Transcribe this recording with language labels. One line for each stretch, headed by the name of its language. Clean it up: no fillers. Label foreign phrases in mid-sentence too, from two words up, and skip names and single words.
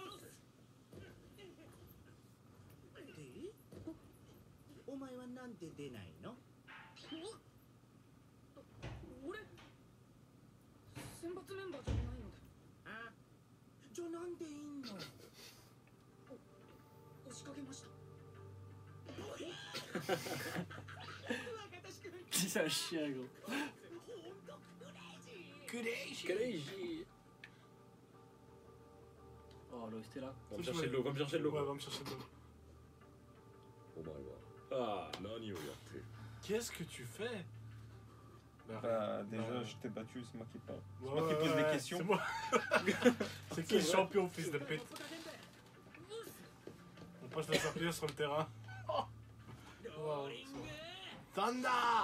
Japanese: お前はなんで出ないの？俺選抜メンバーじゃないのであ、じゃあなんでいんの？押しかけました
French: C'est un chien, gros. Crazy. Oh, l'OST là. Va me chercher de l'eau, va me chercher de l'eau. Ouais, va me chercher de l'eau.
Japanese: お前は
French: Ah.
Japanese: 何をやっている？
French: Qu'est-ce que tu fais? Bah, déjà, Bah, je t'ai battu, c'est moi qui parle. C'est ouais, moi qui pose ouais, des ouais, questions. C'est moi. C'est qui le champion, fils de pute? On passe la serpillière sur le terrain. Wow. Thunder!